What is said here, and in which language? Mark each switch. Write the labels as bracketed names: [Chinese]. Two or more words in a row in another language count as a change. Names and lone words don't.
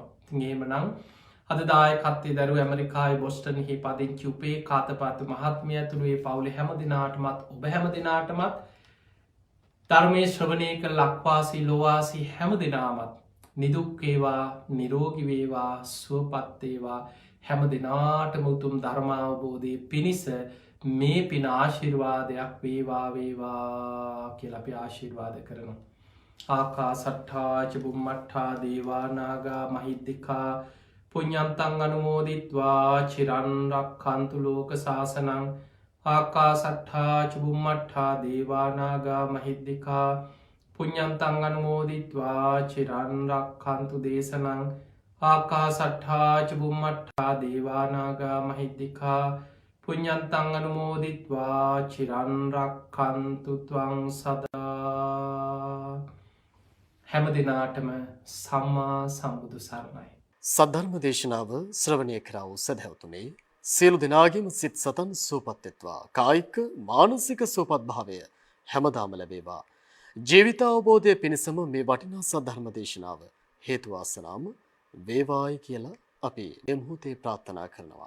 [Sinhala] තිංගේම නං අද දායකත්තේ දරු ඇමරිකායි බොස්ටන්හි පදිංචි උපේ කාතපාත මහත්මිය ඇතුළු ඒ පවුලේ හැම දිනාටමත් ඔබ හැම දිනාටමත් ධර්මය ශ්‍රවණය කළ ලක්වාසී ලොවාසී හැම දෙනාමත් නිදුක්කේවා නිරෝගිවේවා සුවපත්තේවා හැම දෙනාටම උතුම් ධර්මාවබෝධය පිණිස මේ පින ආශිර්වාදයක් වේවා කියල අපි ආශිර්වාද කරනවා. [Pali] ආකා සට්ඨා චබුම්මට්ඨා දේවානාගා මහිද්දිකා පුඤ්ඤන්තං අනුමෝදිත්වා චිරන්රක්ඛන්තු ලෝක සාසනං ආකා සට්ඨා චුබුම්මට්ඨා දේවානාගා මහිද්දිකා පුඤ්ඤන්තං අනුමෝදිත්වා චිරන්රක්ඛන්තු දේශනං ආකා සට්ඨා චුබුම්මට්ඨා දේවානාගා මහිද්දිකා පුඤ්ඤන්තං අනුමෝදිත්වා චිරන්රක්ඛන්තු ත්වං සදා [Sinhala] හැම දිනාටම සම්මා සම්බුදු සරණයි. සද්ධර්ම දේශනාව ශ්‍රවණය කරා වූ සදහැවතුනේ සියලු දෙනාගේම සිත් සතන් සූපත් වෙත්වා කායික මානසික සූපත් භාවය හැමදාම ලැබේවා ජීවිත අවබෝධය පිණිසම මේ වටිනා සද්ධර්ම දේශනාව හේතු වාසනාම වේවායි කියලා අපි මේ මොහොතේ ප්‍රාර්ථනා කරනවා.